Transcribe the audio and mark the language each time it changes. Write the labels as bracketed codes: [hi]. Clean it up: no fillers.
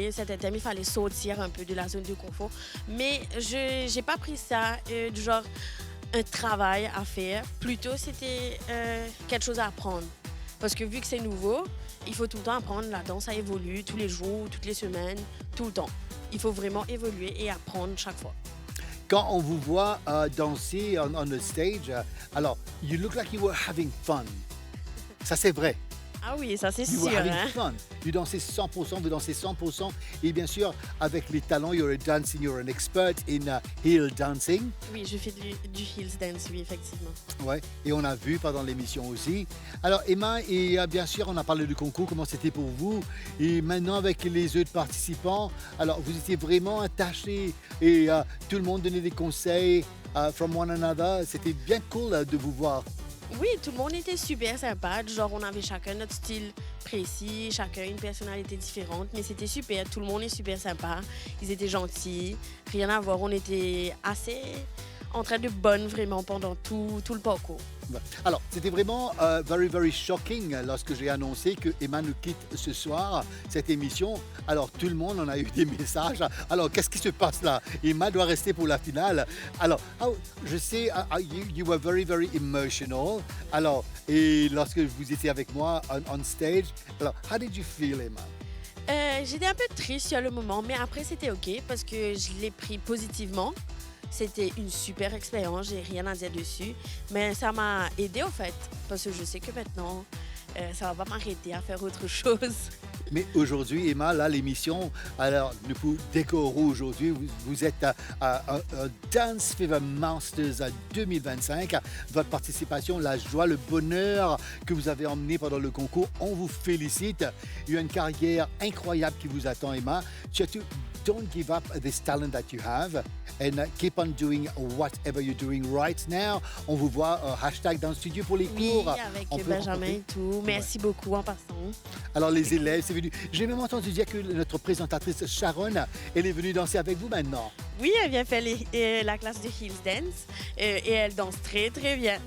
[fr] Certains thèmes, il fallait sortir un peu de la zone de confort. Mais je n'ai pas pris ça du genre un travail à faire. Plutôt, c'était quelque chose à apprendre. Parce que vu que c'est nouveau, il faut tout le temps apprendre. La danse, ça évolue tous les jours, toutes les semaines, tout le temps. Il faut vraiment évoluer et apprendre chaque fois. Quand on vous voit danser [en] on the stage, [fr] alors, [en] you look like you were having fun. [fr] Ça, c'est vrai. Ah oui, ça c'est [en] You [fr] sûr. [en] were having fun. [fr] Vous dansez 100%, vous dansez 100%. Et bien sûr, avec les talents, [en] you're an expert in heel dancing. [fr] Oui, je fais du heels dance, oui, effectivement. Ouais, et on a vu pendant l'émission aussi. Alors Emma, et bien sûr, on a parlé du concours, comment c'était pour vous. Et maintenant, avec les autres participants, alors vous étiez vraiment attachés et tout le monde donnait des conseils [en] from one another. [fr] C'était bien cool de vous voir. Oui, tout le monde était super sympa. Genre, on avait chacun notre style précis, chacun une personnalité différente. Mais c'était super. Tout le monde est super sympa. Ils étaient gentils. Rien à voir. On était assez en train de bonne vraiment pendant tout le parcours. Alors, c'était vraiment [en] very shocking [fr] lorsque j'ai annoncé que Emma nous quitte ce soir, cette émission. Alors, tout le monde en a eu des messages. Alors, qu'est-ce qui se passe là? Emma doit rester pour la finale. Alors, je sais, [en] you were very emotional. [fr] Alors, et lorsque vous étiez avec moi [en] on stage, [fr] alors, [en] how did you feel, [fr] Emma? J'étais un peu triste sur le moment, mais après, c'était OK parce que je l'ai pris positivement. C'était une super expérience, j'ai rien à dire dessus. Mais ça m'a aidé au fait, parce que je sais que maintenant, ça va pas m'arrêter à faire autre chose. Mais aujourd'hui, Emma, là, l'émission, alors, nous vous décorons aujourd'hui. Vous êtes à Dance Fever Masters 2025. Votre participation, la joie, le bonheur que vous avez emmené pendant le concours, on vous félicite. Il y a une carrière incroyable qui vous attend, Emma. Surtout, [en] don't give up this talent that you have and keep on doing whatever you're doing right now. [fr] On vous voit hashtag dans le studio pour les cours. Oui, avec Benjamin et tout. Merci beaucoup en passant. Alors les élèves, c'est venu. J'ai même entendu dire que notre présentatrice Sharon, elle est venue danser avec vous maintenant. Oui, elle vient faire la classe de heels dance et elle danse très bien.